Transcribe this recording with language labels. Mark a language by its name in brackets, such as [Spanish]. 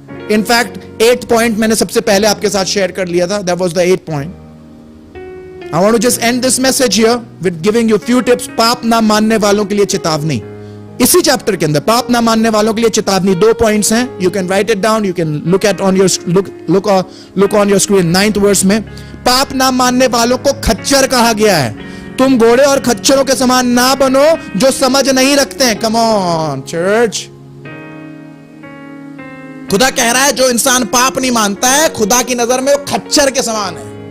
[Hindi] In fact, 8th point मैंने सबसे पहले आपके साथ शेयर कर लिया था, [English] that was the 8th point. I want to just end this message here with giving you few tips. [Hindi] पाप ना मानने वालों के लिए चेतावनी, इसी चैप्टर के अंदर पाप ना मानने वालों के लिए चेतावनी। 2 पॉइंट्स हैं, [English] you can write it down, you can look on your screen। [Hindi] 9th verse में पाप ना मानने वालों को खच्चर कहा गया है। तुम घोड़े और खच्चरों के समान ना बनो जो समझ नहीं रखते हैं। [English] Come on church, [Hindi] खुदा कह रहा है जो इंसान पाप नहीं मानता है, खुदा की नजर में वो खच्चर के समान है।